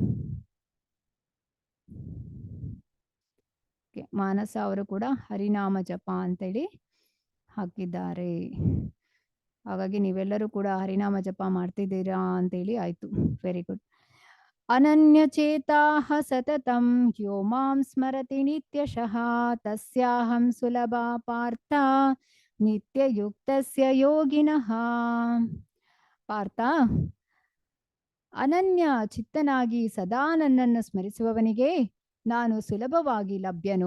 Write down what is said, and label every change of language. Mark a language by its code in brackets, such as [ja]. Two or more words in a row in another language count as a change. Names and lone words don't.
[kn] ಮಾನಸ ಅವರು ಕೂಡ ಹರಿನಾಮ ಜಪ ಅಂತೇಳಿ ಹಾಕಿದ್ದಾರೆ. ಹಾಗಾಗಿ ನೀವೆಲ್ಲರೂ ಕೂಡ ಹರಿನಾಮ ಜಪ ಮಾಡ್ತಿದ್ದೀರಾ ಅಂತೇಳಿ ಆಯ್ತು. [en] very good. [sa] ಅನನ್ಯಚೇತಾಃ ಸತತಂ ಯೋ ಮಾಂ ಸ್ಮರತಿ ನಿತ್ಯಶಃ ತಸ್ಯಾಹಂ ಸುಲಭ ಪಾರ್ಥ ನಿತ್ಯಯುಕ್ತಸ್ಯ ಯೋಗಿನಃ. [kn] ಪಾರ್ಥ, ಅನನ್ಯ ಚಿತ್ತನಾಗಿ ಸದಾ ನನ್ನನ್ನು ಸ್ಮರಿಸುವವನಿಗೆ ನಾನು ಸುಲಭವಾಗಿ ಲಭ್ಯನು.